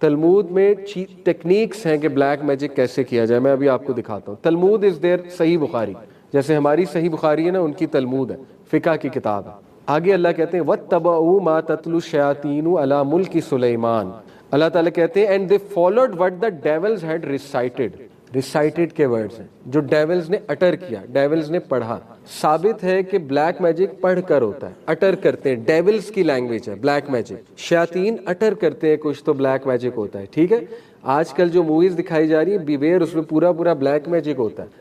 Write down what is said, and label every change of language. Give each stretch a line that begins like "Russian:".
Urdu: تلمود میں ٹیکنیکس ہیں کہ بلیک میجک کیسے کیا جائے, میں ابھی آپ کو دکھاتا ہوں. تلمود از دیر صحیح بخاری, جیسے ہماری صحیح بخاری ہے نا, ان کی تلمود ہے, فقہ کی کتاب ہے. آگے اللہ کہتے ہیں
Arabic: وَاتَّبَعُوا مَا تَتْلُو الشَّيَاطِينُ عَلَى مُلْكِ سُلَيْمَانَ.
Urdu: اللہ تعالیٰ کہتے ہیں
English: and they followed what the devils had recited.
Urdu: Recited کے ورڈز ہیں جو ڈیولز نے اٹر کیا, ڈیولز نے پڑھا. ثابت ہے کہ بلیک میجک پڑھ کر ہوتا ہے, اٹر کرتے ہیں, ڈیولز کی لینگویج ہے بلیک میجک. شیاطین اٹر کرتے ہیں کچھ تو بلیک میجک ہوتا ہے, ٹھیک ہے. آج کل جو موویز دکھائی جا رہی ہے بیویئر, اس میں پورا بلیک میجک ہوتا ہے.